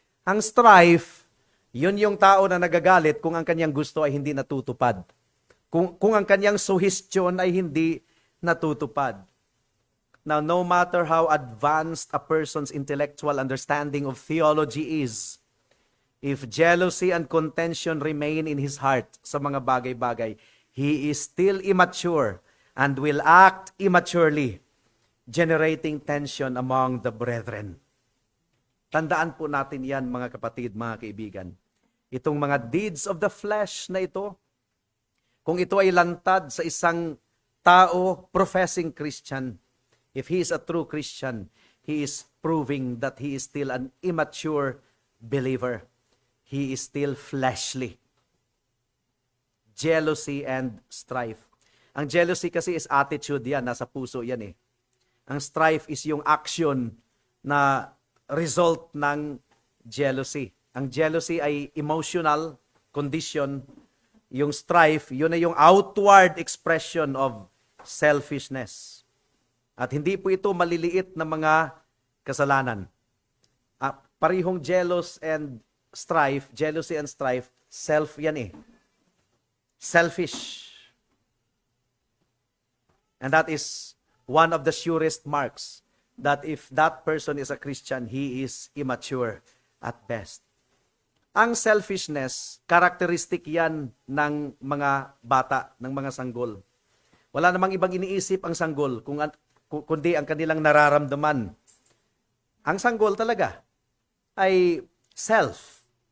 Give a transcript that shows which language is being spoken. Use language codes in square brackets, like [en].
[tl] Ang strife, yun yung tao na nagagalit kung ang kanyang gusto ay hindi natutupad. Kung ang kanyang suhestyon ay hindi natutupad. [en] Now, no matter how advanced a person's intellectual understanding of theology is, if jealousy and contention remain in his heart [tl] sa mga bagay-bagay, [en] he is still immature and will act immaturely, generating tension among the brethren. [tl] Tandaan po natin yan, mga kapatid, mga kaibigan. Itong mga [en] deeds of the flesh [tl] na ito, kung ito ay lantad sa isang tao [en] professing Christian, if he is a true Christian, he is proving that he is still an immature believer. He is still fleshly. Jealousy and strife. [tl] Ang jealousy kasi [en] is attitude [tl] yan, nasa puso yan eh. Ang strife is yung action na result ng jealousy. Ang jealousy ay emotional condition. [en] Yung strife, [tl] yun ay yung [en] outward expression of selfishness. [tl] At hindi po ito maliliit na mga kasalanan. [en] Parihong jealousy and strife, self [tl] yan eh. [en] Selfish. And that is one of the surest marks that if that person is a Christian, he is immature at best. [tl] Ang selfishness, characteristic yan ng mga bata, ng mga sanggol. Wala namang ibang iniisip ang sanggol kundi ang kanilang nararamdaman. Ang sanggol talaga ay self.